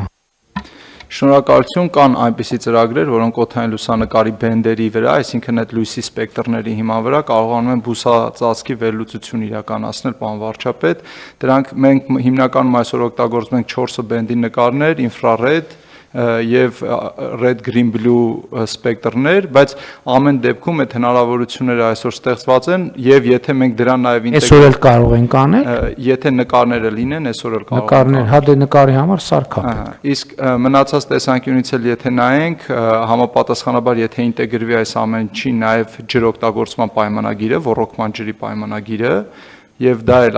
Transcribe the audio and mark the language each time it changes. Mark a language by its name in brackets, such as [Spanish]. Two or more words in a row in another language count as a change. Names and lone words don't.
[Armenian] Շնորհակալություն, կան այնպիսի ծրագրեր, որոնք օդային լուսանկարի բենդերի վրա, այսինքն այդ լույսի սպեկտրների հիման վրա կարողանում են բուսածածկի վերլուծություն իրականացնել, պարոն վարչապետ։ Դրանք մենք հիմնականում այսօր օգտագործում ենք 4 բենդի նկարներ, ինֆրարեդ եւ [English] red green blue [Armenian] սպեկտրներ, բայց ամեն դեպքում այդ հնարավորությունները այսօր ստեղծված են եւ եթե մենք դրան նաեւ այսօր էլ կարող ենք անել, եթե նկարները լինեն, այսօր էլ կարող ենք նկարներ, հա դե նկարի համար սարքա։ Իսկ մնացած տեսանկյունից էլ եթե նայենք, համապատասխանաբար եթե ինտեգրվի այս ամեն ինչի նաեւ ջրօգտագործման պայմանագիրը, ոռոգման ջրի պայմանագիրը եւ դա էլ